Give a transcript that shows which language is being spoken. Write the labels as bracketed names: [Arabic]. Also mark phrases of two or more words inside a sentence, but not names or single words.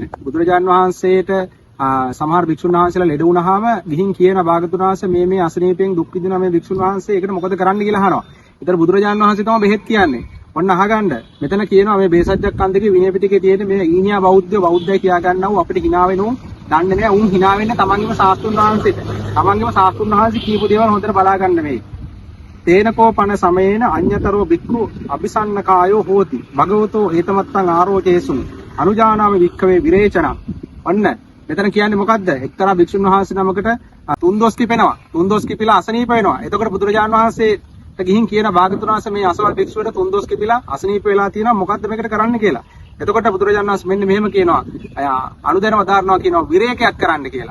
[Sinhala] බුදුරජාණන් වහන්සේට සමහර භික්ෂුන් වහන්සේලා ලෙඩ වුණාම ගිහින් කියන භාගතුන් වහන්සේ මේ අසනීපයෙන් දුක් විඳින මේ භික්ෂුන් වහන්සේ ඒකට මොකද කරන්න කියලා අහනවා. ඒතර බුදුරජාණන් වහන්සේ තමයි බෙහෙත් කියන්නේ. ඔන්න අහගන්න. මෙතන කියනවා මේ බේසජ්ජක් කන්දේ විනය පිටකේ තියෙන මේ ඊනියා බෞද්ධය කියා ගන්නව අපිට hina වෙනෝ දන්නේ නැහැ. උන් hina වෙන්නේ තමන්ගේම ශාස්ත්‍රුන් වහන්සේට. තමන්ගේම ශාස්ත්‍රුන් වහන්සේ කියපු දේවල් හොඳට බලා ගන්න මේ. [Pali] තේනකෝ පන සමයේන අඤ්‍යතරෝ බික්ඛු අபிසන්න කායෝ හෝති භගවතෝ හේතමත්තං ආරෝචේසුන් අනුජානාමි වික්ඛවේ විරේචන. [Sinhala] ඔන්න මෙතන කියන්නේ මොකද්ද? එක්තරා භික්ෂුන් වහන්සේ නමකට තුන්දොස් කිපෙනවා. තුන්දොස් කිපිලා අසනීප වෙනවා. එතකොට බුදුරජාණන් වහන්සේට ගිහින් කියන භාගතුන් වහන්සේ මේ අසවල් භික්ෂුවට තුන්දොස් කිපිලා අසනීප වෙලා තියෙනවා. මොකද්ද මේකට කරන්න කියලා. එතකොට බුදුරජාණන් වහන්සේ මෙන්න මෙහෙම කියනවා. අනුදැනව දාරනවා කියනවා විරේකයක් කරන්න කියලා.